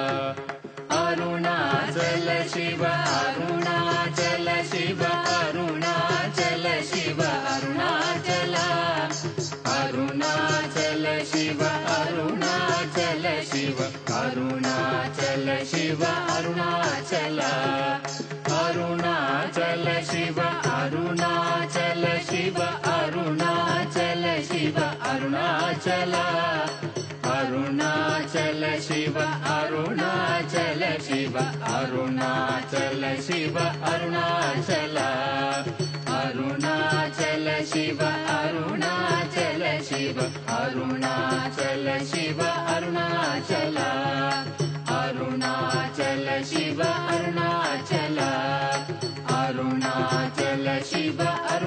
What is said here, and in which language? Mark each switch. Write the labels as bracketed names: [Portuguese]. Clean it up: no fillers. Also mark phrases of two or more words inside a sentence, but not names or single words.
[Telugu] అరుణాచల శివ అరుణాచల శివ అరుణాచల శివ అరుణాచల అరుణాచల శివ అరుణాచల శివ అరుణాచల శివ అరుణాచల అరుణాచల శివ అరుణా [Kannada] ಅರುಣಾಚಲ ಅರುಣಾಚಲ ಶಿವ ಅರುಣಾಚಲ ಶಿವ ಅರುಣಾಚಲ ಶಿವ ಅರುಣಾಚಲ ಅರುಣಾಚಲ ಶಿವ ಅರುಣಾಚಲ ಶಿವ ಅರುಣಾಚಲ ಶಿವ ಅರುಣಾಚಲ ಅರುಣಾಚಲ ಶಿವ ಅರುಣಾಚಲ ಅರುಣಾಚಲ ಶಿವ